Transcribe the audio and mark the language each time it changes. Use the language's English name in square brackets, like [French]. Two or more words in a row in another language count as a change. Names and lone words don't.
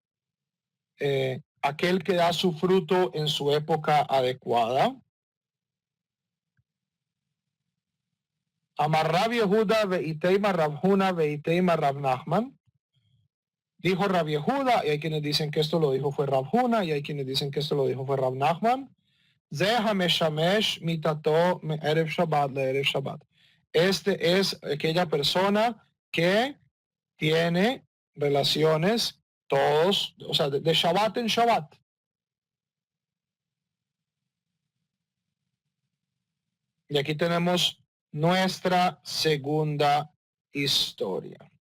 [Spanish] Aquel que da su fruto en su época adecuada. [Hebrew] אמר רב יהודה ואיתימא רב הונא ואיתימא רב נחמן. [Spanish] Dijo Rab Yehuda, y hay quienes dicen que esto lo dijo fue Rab Huna, y hay quienes dicen que esto lo dijo fue Rab Nachman. [Hebrew] זה המשמש מטתו ערב שבת לערב שבת. [Spanish] Este es aquella persona que tiene relaciones todos, o sea, de Shabbat en Shabbat. Y aquí tenemos nuestra segunda historia.